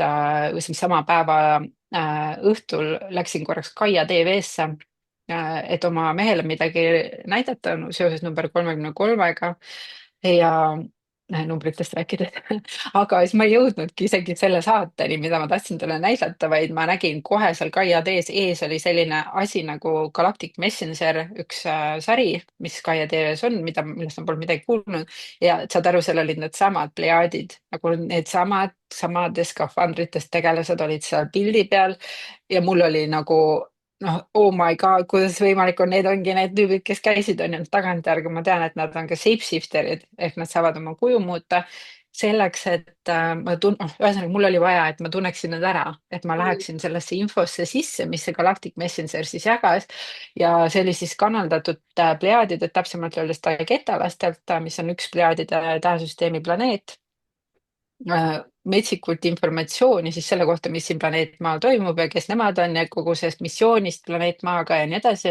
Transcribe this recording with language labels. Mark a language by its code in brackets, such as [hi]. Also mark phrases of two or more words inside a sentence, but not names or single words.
[et] Sama päeva õhtul läksin korraks Kaia TV-sse, et oma mehele midagi näidata seoses number 33-ga ja numbritest rääkides aga siis ma ei jõudnudki isegi selle saateni, mida ma tahtsin talle näidata, vaid ma nägin kohe seal Kaia ees oli selline asi nagu [en] Galactic Messenger, [et] üks sari, mis Kaia TV-s on, millest ma polnud midagi kuulnud. Ja saad aru, seal olid needsamad plejaadid, nagu needsamad samades skafandrites tegelased olid seal pildi peal ja mul oli nagu noh, [en] oh my god, [et] kuidas võimalik on, need ongi need tüübid, kes käisid, on ju, tagantjärgi ma tean, et nad on ka shapeshifter'id ehk nad saavad oma kuju muuta selleks, et ühesõnaga mul oli vaja, et ma tunneksin nad ära, et ma Mm. läheksin sellesse infosse sisse, mis see [en] Galactic Messenger [et] siis jagas. Ja see oli siis kanaldatud plejaadidelt, täpsemalt öeldes Tagetalastelt, mis on üks plejaadide tähesüsteemi planeet metsikult informatsiooni siis selle kohta, mis siin planeet Maal toimub ja kes nemad on ja kogu sellest missioonist planeet Maaga ja nii edasi.